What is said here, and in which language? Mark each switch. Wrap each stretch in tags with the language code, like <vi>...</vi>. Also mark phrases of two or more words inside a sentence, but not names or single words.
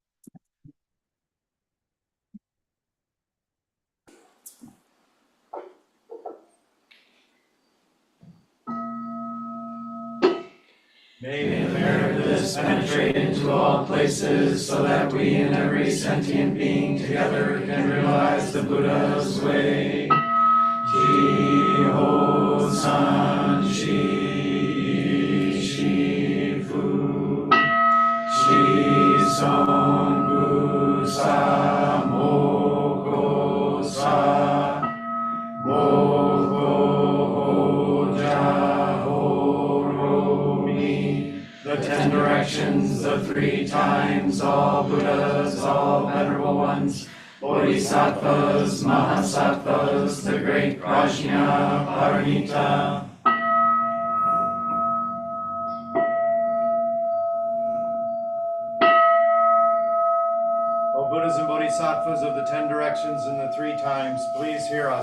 <en>May the merit of this penetrate into all places, so that we and every sentient being together can realize the Buddha's way.</en> <ja>十方三世 諸仏 諸尊 菩薩 摩訶薩 摩訶般若波羅蜜.</ja> <en>The 10 directions, the 3 times, all Buddhas, all venerable ones, Bodhisattvas, Mahasattvas, the great Prajna Paramita. O Buddhas and Bodhisattvas of the 10 directions and the 3 times, please hear us.</en>